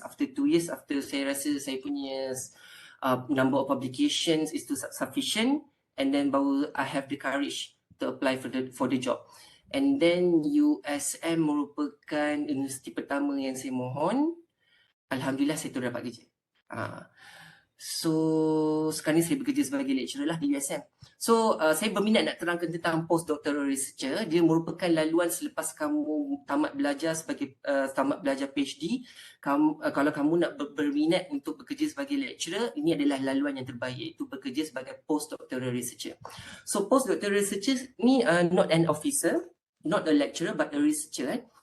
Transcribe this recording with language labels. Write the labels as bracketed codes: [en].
[en] After 2 years, after [ms] saya rasa saya punya [en] number of publications is sufficient, and then [ms] baru [en] I have the courage to apply for the job. And then [ms] USM merupakan universiti pertama yang saya mohon. Alhamdulillah saya terus dapat kerja. So sekarang ni saya bekerja sebagai lecturer lah di USM. So saya berminat nak terangkan tentang postdoctoral researcher. Dia merupakan laluan selepas kamu tamat belajar PhD. Kalau kamu nak berminat untuk bekerja sebagai lecturer, ini adalah laluan yang terbaik, iaitu bekerja sebagai postdoctoral researcher. [en] So postdoctoral researcher ni not an officer, not a lecturer but a researcher.